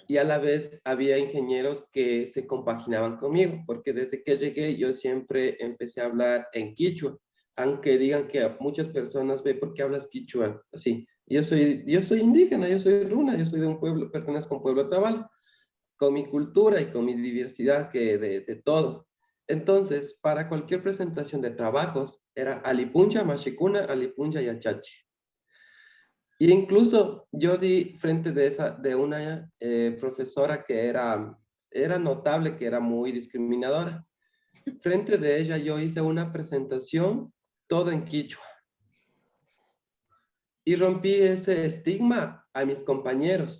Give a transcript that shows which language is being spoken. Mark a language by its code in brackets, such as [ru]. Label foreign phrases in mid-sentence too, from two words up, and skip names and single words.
[es] Y a la vez había ingenieros que se compaginaban conmigo, porque desde que llegué yo siempre empecé a hablar en quichua, aunque digan que muchas personas ven, ¿por qué hablas quichua? Así, yo soy indígena, yo soy runa, yo soy de un pueblo, pertenezco a un pueblo tabal, con mi cultura y con mi diversidad de todo. Entonces, para cualquier presentación de trabajos, era [qu] alipuncha, mashikuna, alipuncha [es] y achachi. Y incluso yo di frente de una profesora que era notable, que era muy discriminadora. Frente de ella yo hice una presentación todo en quichua. Y rompí ese estigma a mis compañeros.